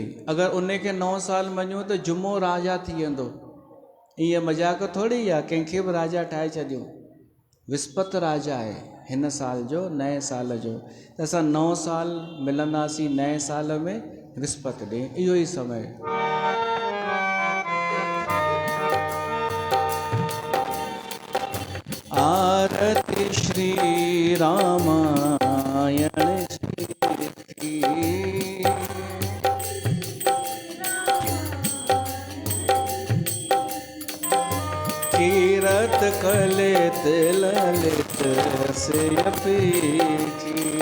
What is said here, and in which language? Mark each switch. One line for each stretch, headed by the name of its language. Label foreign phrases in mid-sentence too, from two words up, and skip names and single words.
Sindhi: अगरि उन खे नओं साल मञूं त जुमो राजा थी वेंदो। ईअं मज़ाक थोरी आहे, कंहिंखे बि राजा ठाहे छॾियूं। विस्पति राजा आहे हिन साल जो, नए साल जो। त असां नओं साल मिलंदासीं नए साल में विस्पति ॾींहुं, इहो ई समय।
Hindi: आरती श्री रामायण जी की, कीरत कलित ललित से की,